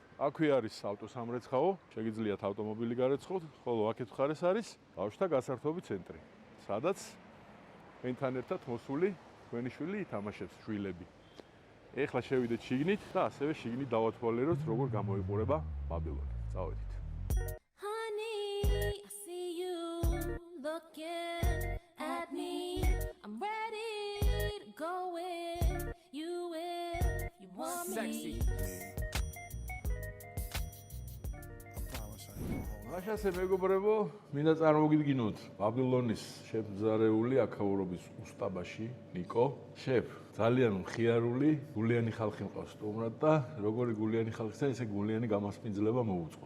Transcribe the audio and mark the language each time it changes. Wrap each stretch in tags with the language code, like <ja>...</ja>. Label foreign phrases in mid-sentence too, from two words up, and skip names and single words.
<ka>აქვე არის ავტოსამრეცხაო, შეგიძლიათ ავტომობილი გარეცხოთ, ხოლო აქეთ მხარეს არის ბავშვთა გასართობი ცენტრი, სადაც თქვენთან ერთად მოსული თქვენი შვილი ითამაშებს შვილები. ეხლა შევიდეთ შიგნით და ასევე შიგნით დავათვალიეროთ, როგორ გამოიყურება ბაბილონი. წავედით.</ka> <en>Honey, I see you looking at me. I'm ready to go with you if you want me.</en> <ka>მაშასე მეგობრებო, მინდა წარმოგიდგინოთ ბაბილონის შემზარეული აქაურობის უსტაბაში ნიკო. შეფ, ძალიან მხიარული, გულიანი ხალხი მყავს სტუმრად და როგორი გულიანი ხალხისა, ესე გულიანი გამასპინძლება მოუწყოთ.</ka>